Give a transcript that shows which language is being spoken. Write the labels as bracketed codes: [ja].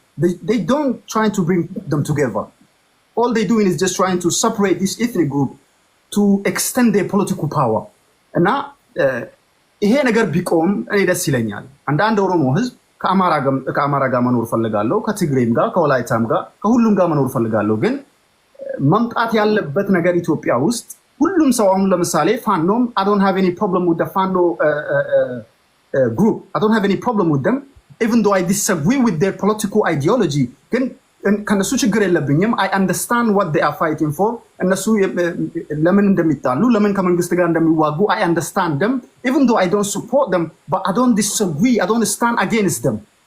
[en] They don't try to bring them together. All they're doing is just trying to separate this ethnic group to extend their political power. [am] እና ይሄ ነገር ቢቆም እኔ ደስ ይለኛል። አንዳንድ ኦሮሞ ህዝብ ከአማራ ጋር መኖር ፈልጋለሁ፣ ከትግሬም ጋር፣ ከወላይታም ጋር፣ ከሁሉም ጋር መኖር ፈልጋለሁ። ግን መምጣት ያለበት ነገር ኢትዮጵያ ውስጥ ሁሉም ሰው አሁን ለምሳሌ ፋኖም [en] I don't have any problem with the Fano group. I don't have any problem with them. Even though I disagree with their political ideology, [am] ግን ከነሱ ችግር የለብኝም። [en] I understand what they are fighting for. [am] እነሱ ለምን እንደሚጣሉ ለምን ከመንግስት ጋር እንደሚዋጉ [en] I understand them. Even though I don't support them, but I don't disagree. I don't stand against them.